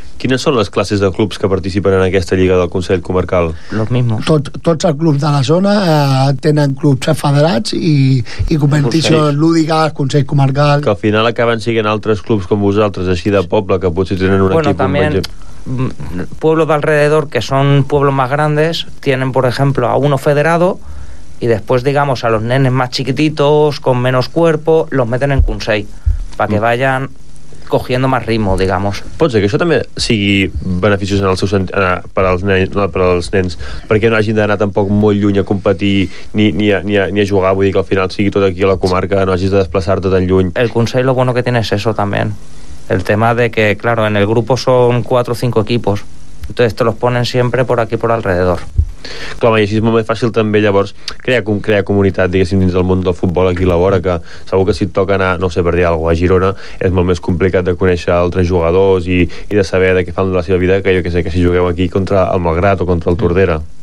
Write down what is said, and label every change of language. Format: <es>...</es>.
<ca>Quines són les classes de clubs que participen en aquesta lliga del Consell Comarcal?</ca> <es>Los mismos.</es> <ca>Tots els clubs de la zona tenen clubs federats i competicions lúdiques, Consell Comarcal... Que al final acaben siguent altres clubs com vosaltres, així de poble, que potser tenen un bueno, equip...</ca> <es>También... pueblos de alrededor, que son pueblos más grandes, tienen, por ejemplo, a uno federado, y después, digamos, a los nenes más chiquititos, con menos cuerpo, los meten en Consell, para que vayan... cogiendo más ritmo, digamos.</es> <ca>Pot ser que això també sigui beneficiós en el seu sentit, per als nens, perquè no hagin d'anar tampoc molt lluny a competir ni a jugar, vull dir que al final sigui tot aquí a la comarca, no hagis de desplaçar-te tan lluny.</ca> <es>El Consell, lo bueno que tiene es eso también. El tema de que, claro, en el grupo son 4 o 5 equipos, entonces te los ponen siempre por aquí, por alrededor.</es> <ca>Clar, i així és molt més fàcil també llavors crear comunitat, diguéssim, dins del món del futbol aquí a la vora, que segur que si et toca anar, no sé, per dir alguna cosa, a Girona és molt més complicat de conèixer altres jugadors i de saber de què fan de la seva vida que jo que sé, que si jugueu aquí contra el Malgrat o contra el Tordera.</ca>